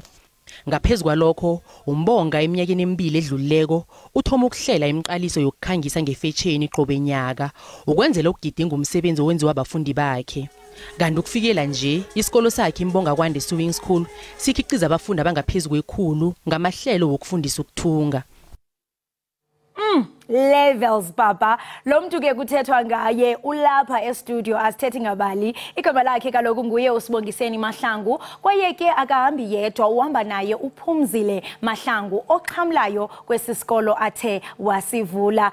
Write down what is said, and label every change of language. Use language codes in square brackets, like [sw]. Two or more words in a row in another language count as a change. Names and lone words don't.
[nr] Ngaphezulu kwalokho umbonga eminyakeni emibili edlulileko uthoma ukuhlela imiqaliso yokukhangisa ngefetsheni qobe nyaka ukwenzela ukugidinga umsebenzi owenziwa abafundi bakhe. Kanti ukufikela nje isikolo sakhe imbonga kwande sewing school sikhiciza abafundi abangaphezulu kwe100 ngamahlelo wokufundisa ukuthunga. [xh] Levels baba lo muntu ke kuthethwa ngaye ulapha e-studio asithethe ngabali igama lakhe kaloku nguye uSibongiseni Mahlangu kwaye ke akahambi yedwa uhamba naye uPhumzile Mahlangu oqhamlayo kwesisikolo athe wasivula.